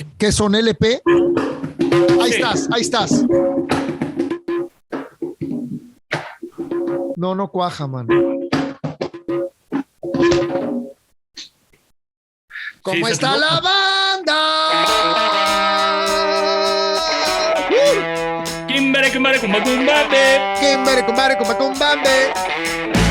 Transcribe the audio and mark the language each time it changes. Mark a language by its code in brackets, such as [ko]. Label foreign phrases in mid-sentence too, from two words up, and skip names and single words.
[es] ¿Qué son LP? Ahí estás, ahí estás. No cuaja, man. ¿Cómo sí, está la banda? Kimbere, kumbare, kumba, kumbambe. Kimbere, kumbare, kumba, kumbambe.